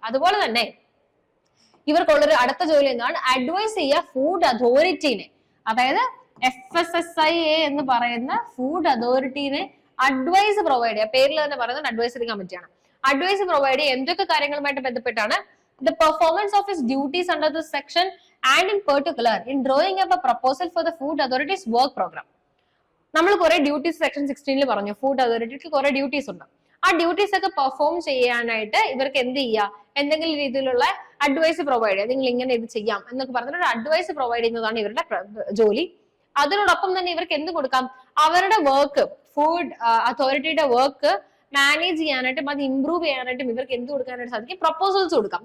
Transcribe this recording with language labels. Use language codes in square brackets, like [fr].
[ml] അതുപോലെ തന്നെ ഇവർക്കുള്ളൊരു അടുത്ത ജോലി എന്താണ്? അഡ്വൈസ് ചെയ്യുക ഫുഡ് അതോറിറ്റിനെ. അതായത് FSSAI എന്ന് പറയുന്ന ഫുഡ് അതോറിറ്റിനെ അഡ്വൈസ് പ്രൊവൈഡ് ചെയ്യുക. പേരിൽ തന്നെ പറയുന്നത് അഡ്വൈസറി കമ്മിറ്റിയാണ്. അഡ്വൈസ് പ്രൊവൈഡ് ചെയ്യുക എന്തൊക്കെ കാര്യങ്ങളുമായിട്ട് ബന്ധപ്പെട്ടാണ്? [en] The performance of his duties under this section and in particular in drawing up a proposal for the food authority's work program. [ml] നമ്മൾ കുറെ ഡ്യൂട്ടീസ് സെക്ഷൻ 16 പറഞ്ഞു. ഫുഡ് അതോറിറ്റിക്ക് കുറെ ഡ്യൂട്ടീസ് ഉണ്ട്. ആ ഡ്യൂട്ടീസ് ഒക്കെ പെർഫോം ചെയ്യാനായിട്ട് ഇവർക്ക് എന്ത് ചെയ്യുക? എന്തെങ്കിലും രീതിയിലുള്ള അഡ്വൈസ് പ്രൊവൈഡ് ചെയ്യുക. നിങ്ങൾ ഇങ്ങനെ ഇത് ചെയ്യാം എന്നൊക്കെ പറഞ്ഞിട്ട് ഒരു അഡ്വൈസ് പ്രൊവൈഡ് ചെയ്യുന്നതാണ് ഇവരുടെ ജോലി. അതിനോടൊപ്പം തന്നെ ഇവർക്ക് എന്ത് കൊടുക്കാം? അവരുടെ വർക്ക്, ഫുഡ് അതോറിറ്റിയുടെ വർക്ക് മാനേജ് ചെയ്യാനായിട്ടും അത് ഇംപ്രൂവ് ചെയ്യാനായിട്ടും ഇവർക്ക് എന്ത് കൊടുക്കാനായിട്ട് സാധിക്കും? പ്രപ്പോസൽസ് കൊടുക്കാം.